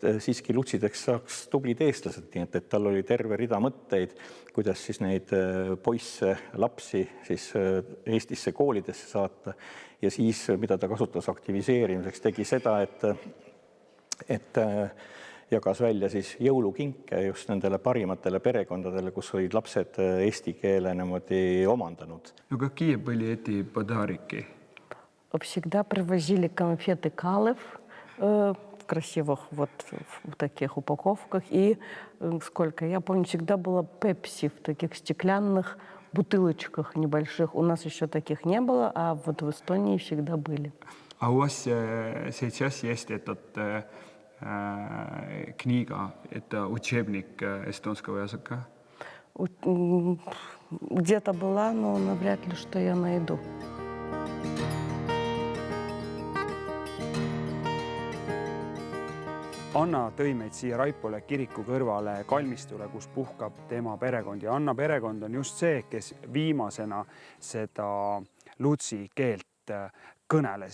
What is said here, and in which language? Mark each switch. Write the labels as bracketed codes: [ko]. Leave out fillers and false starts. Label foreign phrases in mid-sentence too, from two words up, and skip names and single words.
[et] siiski lutsideks saaks tublid eestlased, nii et tal oli terve rida mõtteid, kuidas siis neid poisse, lapsi siis Eestisse koolidesse saata ja siis, mida ta kasutas aktiviseerimiseks, tegi seda, et jagas välja siis jõulukinke just nendele parimatele perekondadele, kus olid lapsed eesti keele niimoodi omandanud. [ru] No какие были эти подарки? Всегда привозили конфеты Калев в красивых вот в таких упаковках. И сколько, я помню, всегда было пепси в таких стеклянных бутылочках небольших. У нас еще таких не было, а вот в Эстонии всегда были. А у вас сейчас есть этот книга, это учебник эстонского языка? Где-то была, но навряд ли, что я найду. [et] Anna tõi meid siia Raipole kiriku kõrvale kalmistule, kus puhkab tema perekond. Ja Anna perekond on just see, kes viimasena seda lutsi keelt kõneles.